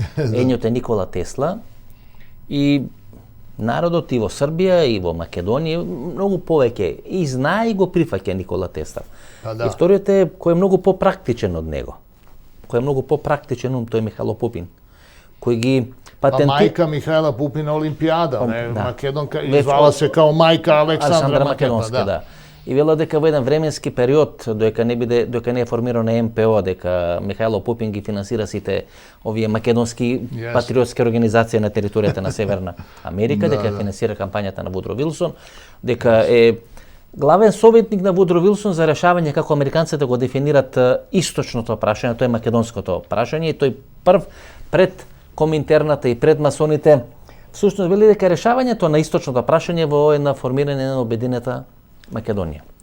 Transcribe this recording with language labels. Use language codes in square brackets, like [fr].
[mk] Едниот е Никола Тесла и народот и во Србија и во Македонија многу повеќе и знае и го прифаќа Никола Тесла. И вториот е кој е многу попрактичен од него. Кој е многу попрактичен тој е Михајло Пупин, кој ги [sr] мајка Михајла Пупина Олимпијада, Македонка, и звала се као мајка Александра Македонска, [mk] да. И вела дека во еден временски период, доека не е формирана МПО, дека Михајло Пупин ги финансира сите овие македонски патриотски организации на територијата на Северна Америка, дека финансира кампањата на Вудро Вилсон, дека е главен советник на Вудро Вилсон за решавање како американците го дефинират источното прашање, тоа е македонското прашање, и тој прв пред Коминтерната и пред масоните всушност вели дека решавањето на источното прашање во една формирање на обединета Македонија.